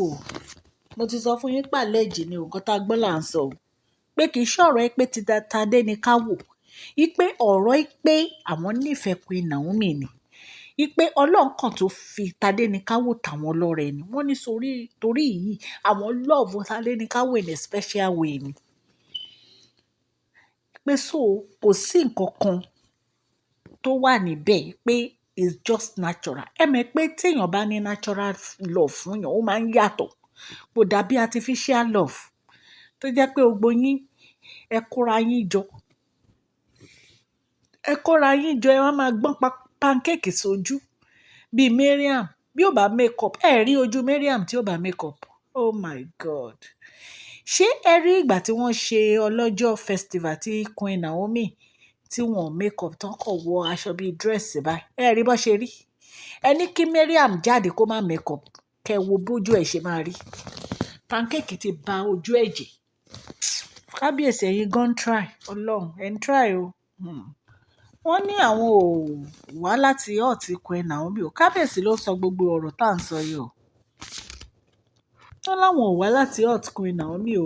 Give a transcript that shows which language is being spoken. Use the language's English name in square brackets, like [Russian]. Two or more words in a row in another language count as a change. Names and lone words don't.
[Yoruba] Mo ti sọ fún yín pàlẹ́jì ni nǹkan tá a gbọ́ là ń sọ o. Pé kì í ṣọ̀rọ̀ pé ti Tadenikawo. Wípé ọ̀rọ̀ pé àwọn nífẹ̀ẹ́ Queen Naomi ni. Wípé Ọlọ́run kan tó fi Tadenikawo tàwọn lọ́rẹ ni. Wọ́n ní torí yìí àwọn love Tadenikawo [English] in a special way [Yoruba] ni. Pé kò sí nǹkan kan tó wà níbẹ̀ pé [English] it's just natural. [Yoruba] Ẹ mọ̀ pé téèyàn bá ní [English] natural love [Yoruba] fún yàn ó máa ń yàtọ̀. Kò dàbí [English] artificial love [Yoruba] tó jẹ́ pé gbogbo yín ẹ kóra yín jọ. Ẹ wá máa gbọ́n pancake sójú bíi Mariam bí ó bá [English] make up. [Yoruba] Ẹ rí ojú Mariam tí ó bá [English] make up. Oh my God. [Yoruba] Ṣé ẹ rí ìgbà tí wọ́n ṣe ọlọ́jọ́ festival tí Queen Naomi tí wọ́n [English] make up [Yoruba] tán kọ̀ wọ aṣọ bíi dress báyìí? Ẹ rí bó ṣe rí. Ẹ ní kí Mariam jáde kó má [English] make up. [Yoruba] Kẹ wo bójú ẹ̀ ṣe máa rí. Pancake ti ba ojú ẹ̀ jẹ́. Kábíyèsí ẹ̀yin gan try. Ọlọ́run ẹ̀ ń try o. Wọ́n ní àwọn ò wá láti hurt Queen Naomi o. Kábíyèsí ló sọ gbogbo ọ̀rọ̀ tá à ń sọ yìí o. Wọ́n láwọn ò wá láti hurt Queen Naomi o.